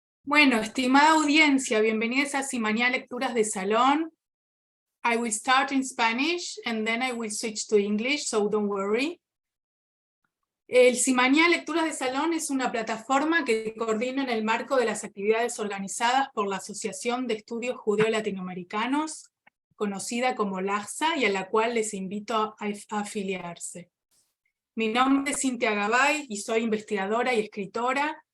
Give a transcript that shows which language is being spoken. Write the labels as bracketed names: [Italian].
[Spanish] Bueno, estimada audiencia, bienvenidos a Simania Lecturas de Salón. [English] I will start in Spanish and then I will switch to English, so don't worry. [Spanish] El Simania Lecturas de Salón es una plataforma que coordina en el marco de las actividades organizadas por la Asociación de Estudios Judeo-Latinoamericanos, conocida como LAJSA, y a la cual les invito a afiliarse. Mi nombre es Cynthia Gabbay y soy investigadora y escritora.